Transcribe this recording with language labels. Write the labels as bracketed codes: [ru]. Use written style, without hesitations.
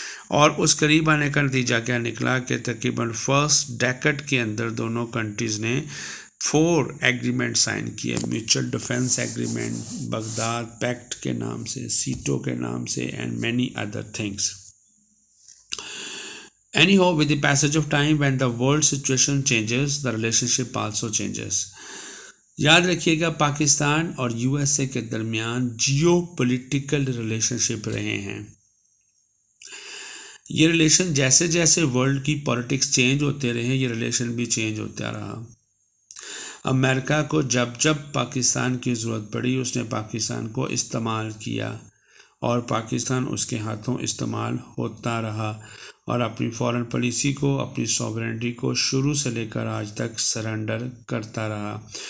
[ur] اور اس قریب آنے کا نتیجہ کیا نکلا کہ تقریباً فرسٹ ڈیکڈ کے اندر دونوں کنٹریز نے 4 ایگریمنٹ سائن کیے. Mutual defence agreement, Baghdad packet کے نام سے، سیٹو کے نام سے، [en] And many other things. Anyhow, with the passage of time, when the world situation changes, the relationship also changes. [ur] یاد رکھیے گا پاکستان اور یو ایس اے کے درمیان جیو پولیٹیکل ریلیشن شپ رہے ہیں. یہ ریلیشن جیسے جیسے ورلڈ کی پالیٹکس چینج ہوتے رہے یہ ریلیشن بھی چینج ہوتا رہا. امریکہ کو جب جب پاکستان کی ضرورت پڑی اس نے پاکستان کو استعمال کیا اور پاکستان اس کے ہاتھوں استعمال ہوتا رہا اور اپنی فارن پالیسی کو، اپنی سوورنٹی کو شروع سے لے کر آج تک سرنڈر کرتا رہا.